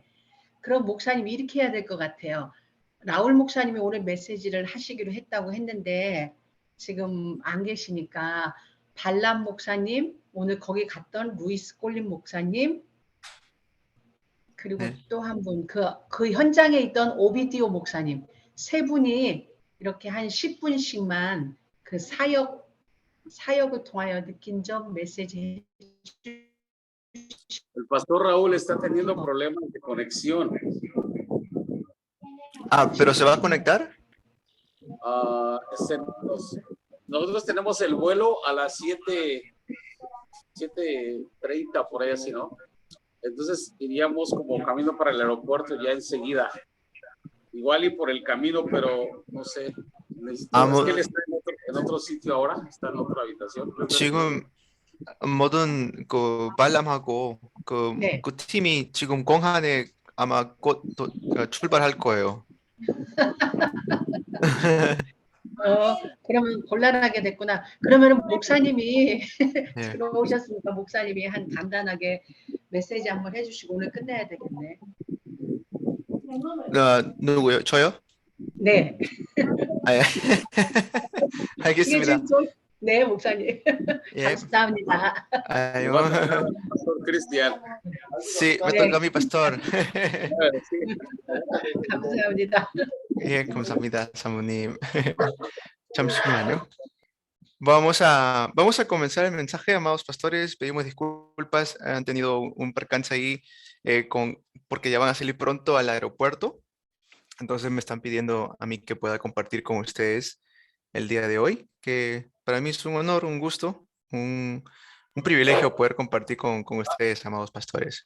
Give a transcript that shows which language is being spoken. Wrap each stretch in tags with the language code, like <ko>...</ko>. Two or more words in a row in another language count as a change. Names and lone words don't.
<ko>그럼 목사님이 이렇게 해야 될 것 같아요. 라울 목사님이 오늘 메시지를 하시기로 했다고 했는데 지금 안 계시니까 발람 목사님, 오늘 거기 갔던 루이스 콜린 목사님, 그리고 네. 또 한 분, 그 현장에 있던 오비디오 목사님, 세 분이 이렇게 한 10분씩만 그 사역을 통하여 느낀 점 메시지.</ko> <es>El pastor Raúl está teniendo problemas de conexión. ¿Pero se va a conectar? Nosotros tenemos el vuelo a las 7:30 por ahí así, ¿no? Entonces iríamos como camino para el aeropuerto ya enseguida. Igual y por el camino, pero no sé. Es que él está en otro sitio ahora, está en otra habitación.</es> <ko>지금 모든 그 발람하고 네. 그 팀이 지금 공항에 아마 곧 출발할 거예요. 그러면 곤란하게 됐구나. 그러면 목사님이 네. 들어오셨으니까 목사님이 한 간단하게 메시지 한번 해주시고 오늘 끝내야 되겠네. 누구요? 저요? 네. 예. 알겠습니다. 네, 목사님. 예. 감사합니다. 아유.</ko> <es>Pastor Cristian. Sí, me toca a mi pastor.</es> <ko>감사합니다. 예, 감사합니다, 사모님. 잠시만요.</ko> <es>Vamos a comenzar el mensaje, amados pastores. Pedimos disculpas, han tenido un percance ahí porque ya van a salir pronto al aeropuerto. Entonces me están pidiendo a mí que pueda compartir con ustedes el día de hoy, que Para mí es un honor, un gusto, un privilegio poder compartir con ustedes, amados pastores.</es>